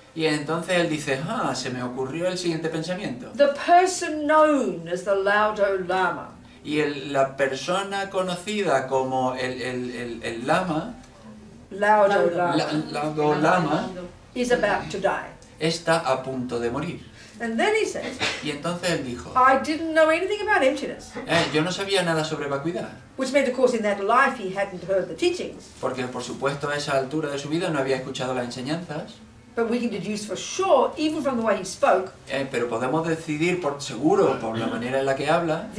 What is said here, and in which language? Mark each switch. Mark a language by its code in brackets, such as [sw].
[es] Y entonces él dice, se me ocurrió el siguiente pensamiento. [en] The person known as the Laudo Lama [es] Y la persona conocida como el lama, Laudo Lama, [en] is about to die. [es] está a punto de morir. [en] And then he said, [es] Y entonces él dijo, [en] I didn't know anything about emptiness. [es] yo no sabía nada sobre vacuidad. [en] Which meant, of course, in that life he hadn't heard the teachings. [es] Porque por supuesto a esa altura de su vida no había escuchado las enseñanzas. [en] But we can deduce for sure, even from the way he spoke, [es] Pero podemos decidir por seguro, por la manera en la que habla,